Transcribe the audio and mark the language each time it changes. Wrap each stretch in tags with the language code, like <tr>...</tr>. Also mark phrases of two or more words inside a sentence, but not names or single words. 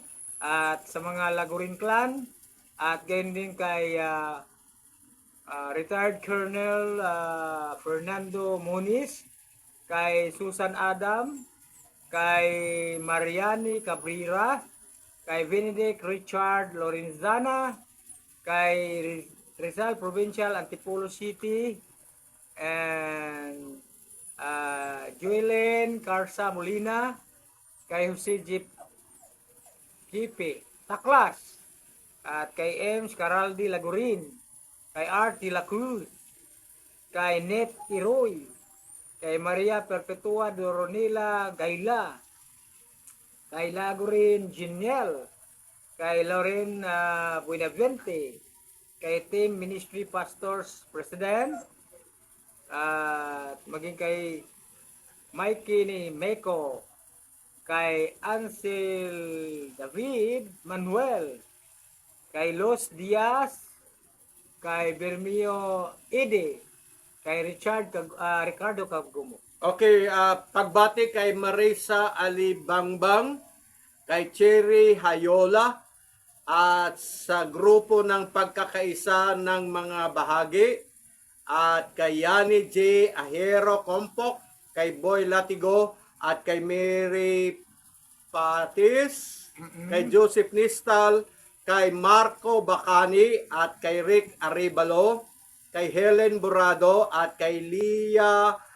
<tl>At sa mga Lagurin clan, at gayon din kay retired Colonel Fernando Moniz, kay Susan Adam, kay Mariani Cabrera, kay Benedict Richard Lorenzana, kay Rizal Provincial Antipolo City, and Joelen Carsa Molina, kay Jose Gipe Taklas, at kay Ems Caraldi Lagurin, kay Art de la Cruz, kay Net Iroy, kay Maria Perpetua Doronila Gaila, kay Lagurin Geniel, kay Loren Buenavente, kay Team Ministry Pastors President, at maging kay Mikey ni Meko, kay Ansel David Manuel, kay Los Diaz, kay Bermio Ede, kay Ricardo Cabgumo. Okay, pagbati kay Marisa Alibangbang, kay Cherry Hayola, at sa grupo ng pagkakaisa ng mga bahagi, at kay Yani J. Ahero Kompok, kay Boy Latigo, at kay Mary Patis, kay Joseph Nistal, kay Marco Bacani, at kay Rick Arevalo, kay Helen Burado, at kay Lia</tl>